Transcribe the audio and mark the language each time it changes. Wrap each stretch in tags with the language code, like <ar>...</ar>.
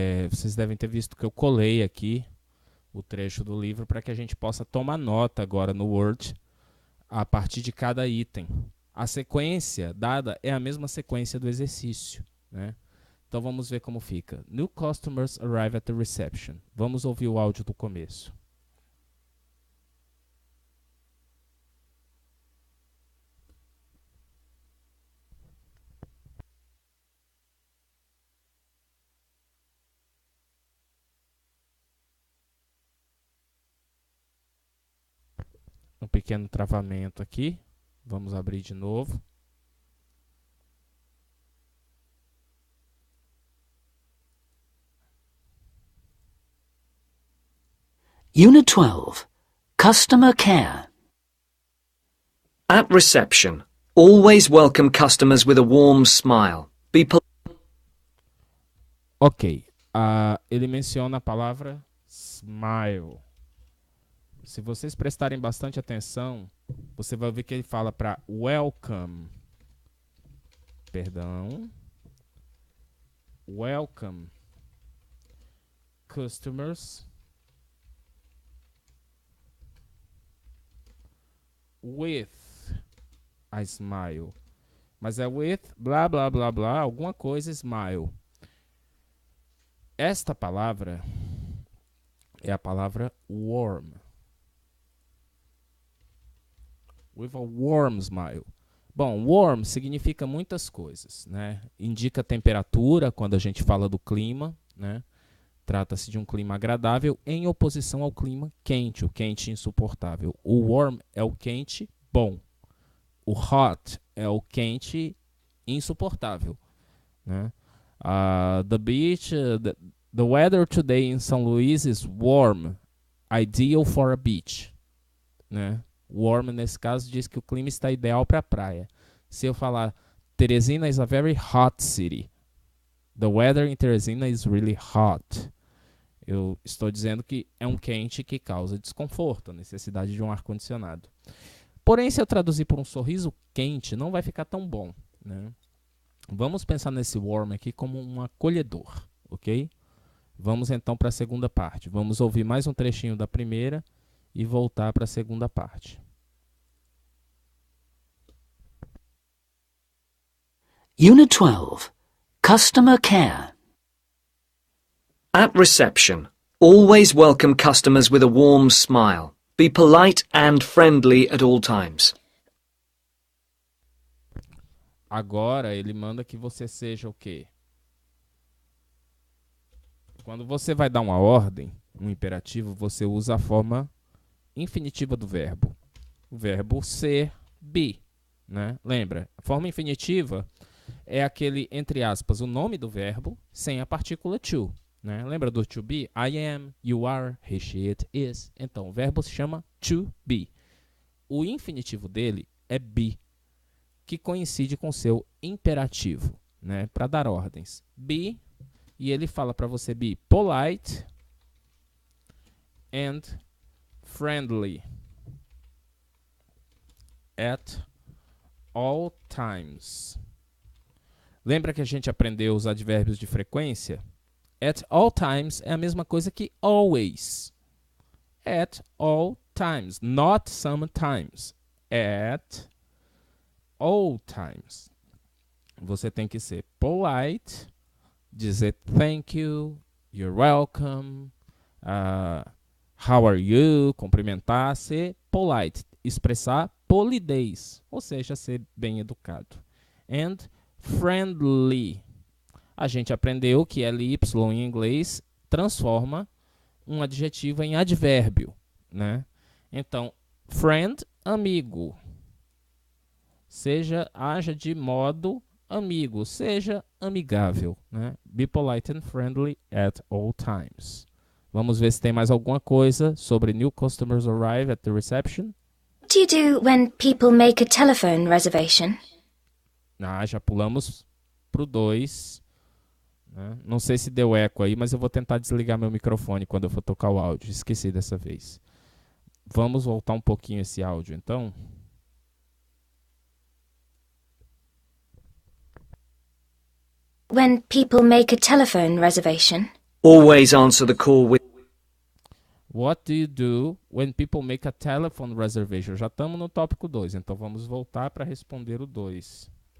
<pt>Vocês devem ter visto que eu colei aqui o trecho do livro para que a gente possa tomar nota agora no Word a partir de cada item. A sequência dada é a mesma sequência do exercício, né? Então vamos ver como fica.</pt> <en>New customers arrive at the reception.</en> <pt>Vamos ouvir o áudio do começo. Um pequeno travamento aqui. Vamos abrir de novo.</pt> <en>Unit 12. Customer Care. At reception, always welcome customers with a warm smile. Be polite.</en> <pt>Ok. Ele menciona a palavra smile. Se vocês prestarem bastante atenção, você vai ver que ele fala para welcome. Perdão.</pt> <en>Welcome customers with a smile.</en> <pt>Mas é with blá blá blá blá, alguma coisa smile. Esta palavra é a palavra warm.</pt> <en>With a warm smile.</en> <pt>Bom, warm significa muitas coisas, né? Indica temperatura quando a gente fala do clima, né? Trata-se de um clima agradável em oposição ao clima quente, o quente insuportável. O warm é o quente bom. O hot é o quente insuportável, né?</pt> <en>The beach, the weather today in São Luís is warm, ideal for a beach,</en> <pt>né? Warm, nesse caso, diz que o clima está ideal para a praia. Se eu falar</pt> <en>Teresina is a very hot city. The weather in Teresina is really hot.</en> <pt>Eu estou dizendo que é um quente que causa desconforto, a necessidade de um ar-condicionado. Porém, se eu traduzir por um sorriso quente, não vai ficar tão bom, né? Vamos pensar nesse warm aqui como um acolhedor, ok? Vamos então para a segunda parte. Vamos ouvir mais um trechinho da primeira e voltar para a segunda parte.</pt> <en>Unit 12. Customer Care. At reception, always welcome customers with a warm smile. Be polite and friendly at all times.</en> <pt>Agora ele manda que você seja o quê? Quando você vai dar uma ordem, um imperativo, você usa a forma infinitiva do verbo. O verbo ser, be, né? Lembra? A forma infinitiva é aquele, entre aspas, o nome do verbo sem a partícula to, né? Lembra do to be?</pt> <en>I am, you are, he, she, it, is.</en> <pt>Então, o verbo se chama to be. O infinitivo dele é be, que coincide com seu imperativo, né? Para dar ordens. Be, e ele fala para você</pt> <en>be polite and friendly at all times.</en> <pt>Lembra que a gente aprendeu os advérbios de frequência?</pt> <en>At all times</en> <pt>é a mesma coisa que always.</pt> <en>At all times, not sometimes. At all times.</en> <pt>Você tem que ser polite, dizer</pt> <en>thank you, you're welcome, how are you,</en> <pt>cumprimentar, ser polite, expressar polidez, ou seja, ser bem educado.</pt> <en>And friendly.</en> <pt>A gente aprendeu que ly em inglês transforma um adjetivo em advérbio, né? Então, friend, amigo. Haja de modo amigo, seja amigável, né?</pt> <en>Be polite and friendly at all times.</en> <pt>Vamos ver se tem mais alguma coisa sobre</pt> <en>new customers arrive at the reception. What do you do when people make a telephone reservation?</en> <pt>Já pulamos pro 2. Né? Não sei se deu eco aí, mas eu vou tentar desligar meu microfone quando eu for tocar o áudio. Esqueci dessa vez. Vamos voltar um pouquinho esse áudio, então.</pt> <en>when people make a telephone reservation? Always answer the call with What do you do when people make a telephone reservation?</en> <pt>Já estamos no tópico 2, então vamos voltar para responder o 2.</pt>